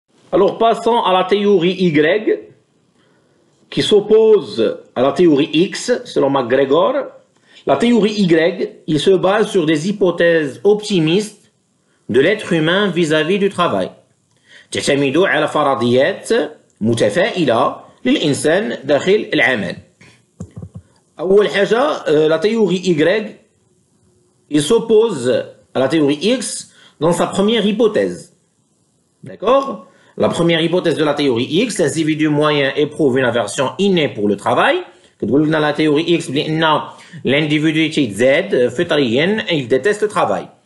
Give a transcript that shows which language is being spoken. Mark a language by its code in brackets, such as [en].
[fr] Alors passons à la théorie Y, qui s'oppose à la théorie X, selon MacGregor. La théorie Y, il se base sur des hypothèses optimistes de l'être humain vis-à-vis du travail. [ar] تعتمد على فرضيات متفائلة للإنسان داخل العمل. أول حاجة, [fr] la théorie Y, il s'oppose à la théorie X dans sa première hypothèse. D'accord? La première hypothèse de la théorie X, l'individu moyen éprouve une aversion innée pour le travail. [ar] كتقول لنا [fr] la théorie X بأن l'individu [ar] يتزاد فطريا [fr] il déteste le travail.